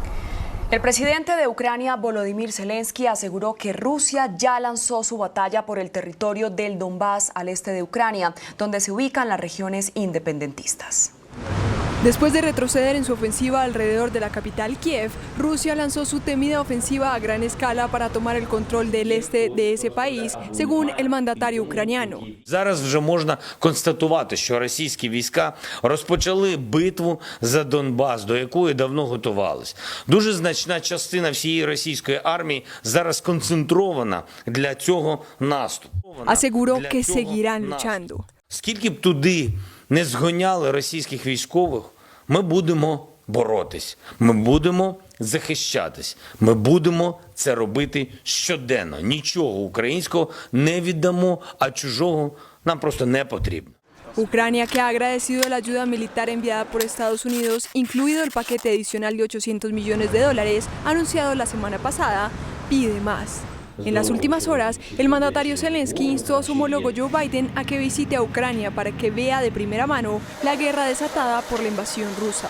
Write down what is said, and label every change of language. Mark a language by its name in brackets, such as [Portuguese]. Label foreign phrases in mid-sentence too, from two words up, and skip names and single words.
[Spanish] El presidente de Ucrania, Volodymyr Zelensky, aseguró que Rusia ya lanzó su batalla por el territorio del Donbass al este de Ucrania, donde se ubican las regiones independentistas. Después de retroceder en su ofensiva alrededor de la capital Kiev, Rusia lanzó su temida ofensiva a gran escala para tomar el control del este de ese país, según el mandatario ucraniano. [Ukrainian] Зараз вже можна констатувати, що російські війська розпочали битву за Донбас, до якої давно готувались. Дуже значна частина всієї російської армії зараз концентрована для цього наступу. [Spanish] Aseguró que seguirán luchando. [Ukrainian] Скільки б туди не згоняли російських військових, ми будемо боротись, ми будемо захищатись, ми будемо це робити щоденно. Нічого українського не віддамо, а чужого нам просто не потрібно. [Spanish] Ucrania, que ha agradecido la ayuda militar enviada por Estados Unidos, incluido el paquete adicional de $800 millones, anunciado la semana pasada, pide más. En las últimas horas, el mandatario Zelensky instó a su homólogo Joe Biden a que visite a Ucrania para que vea de primera mano la guerra desatada por la invasión rusa.